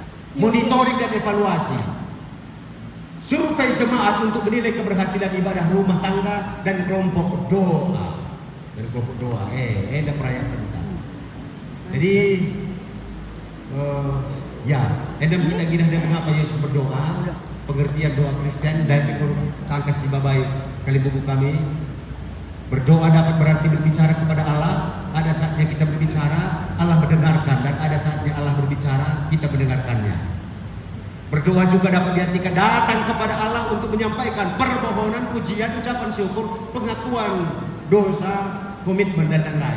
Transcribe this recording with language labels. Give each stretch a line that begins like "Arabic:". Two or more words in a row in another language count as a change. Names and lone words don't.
Indonesian: Monitoring dan evaluasi. Survei jemaat untuk menilai keberhasilan ibadah rumah tangga dan kelompok doa. Dari kelompok doa, ada perayaan kita. Jadi, ada kita dan mengapa Yesus berdoa, pengertian doa Kristen dan tangkas si babai kali buku kami. Berdoa dapat berarti berbicara kepada Allah, ada saatnya kita berbicara, Allah mendengarkan, dan ada saatnya Allah berbicara, kita mendengarkannya. Berdoa juga dapat diartikan datang kepada Allah untuk menyampaikan permohonan, pujian, ucapan syukur, pengakuan dosa, komitmen dan lain-lain.